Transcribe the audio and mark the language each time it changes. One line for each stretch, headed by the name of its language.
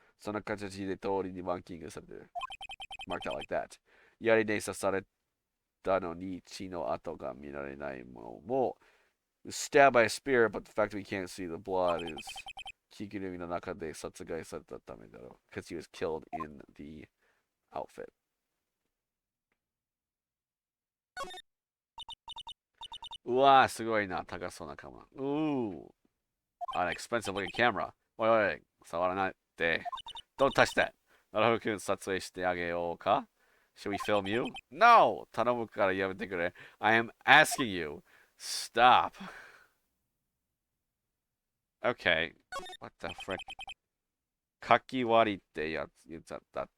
Japanese: その形で通りにマーキングされてる。
English: Marked out like that.
Japanese: 槍で刺されたのに血の跡が見られないものも
English: stabbed by a spear, but the fact that we can't see the blood is
Japanese: 着ぐるみの中で殺害されたためだろう。
English: Because he was killed in the outfit.
Japanese: うわー、すごいな。高そうなカメラ。
English: An expensive looking camera.
Japanese: おい、触らないで。
English: Don't touch that.
Japanese: なるほど、君撮影してあげようか
English: Should we film you? No!
Japanese: 頼むからやめてくれ。
English: I am asking you. Stop. Okay. What the frick?
Japanese: かき割りってやつ言っちゃった。